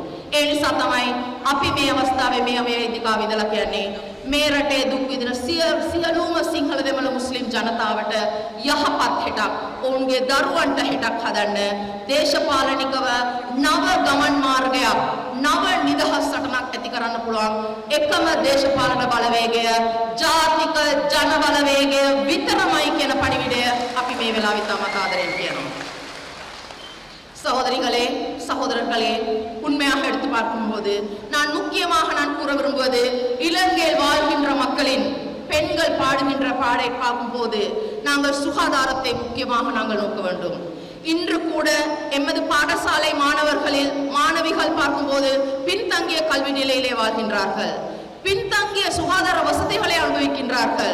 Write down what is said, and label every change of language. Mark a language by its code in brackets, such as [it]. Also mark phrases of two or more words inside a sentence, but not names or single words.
[si] ඒ නිසා තමයි අපි මේ අවස්ථාවේ මේ වේදිකාව ඉදලා කියන්නේ මේ රටේ දුක් විඳින සියලුම සිංහල දෙමළ මුස්ලිම් ජනතාවට යහපත් හෙටක්, ඔවුන්ගේ දරුවන්ට හෙටක් හදන්න දේශපාලනිකව නව ගමන් මාර්ගයක්, නව නිදහස් සටනක් ඇති කරන්න පුළුවන් එකම දේශපාලන බලවේගය ජාතික ජන බලවේගය විතරමයි කියන පණිවිඩය අපි මේ වෙලාවේ තමත් ආදරෙන් කියනවා. [ta] சகோதரிகளே, சகோதரர்களே, உண்மையாக எடுத்து பார்க்கும்போது நான் முக்கியமாக கூற விரும்புவது, இலங்கையில் வாழ்கின்ற மக்களின் பெண்கள் பாடுகின்ற பாடை பார்க்கும்போது நாங்கள் சுகாதாரத்தை முக்கியமாக நாங்கள் நோக்க வேண்டும். இன்று கூட எமது பாடசாலை மாணவிகள் பார்க்கும்போது பின்தங்கிய கல்வி நிலையிலே வாழ்கின்றார்கள், பின்தங்கிய சுகாதார வசதிகளை அனுபவிக்கின்றார்கள்.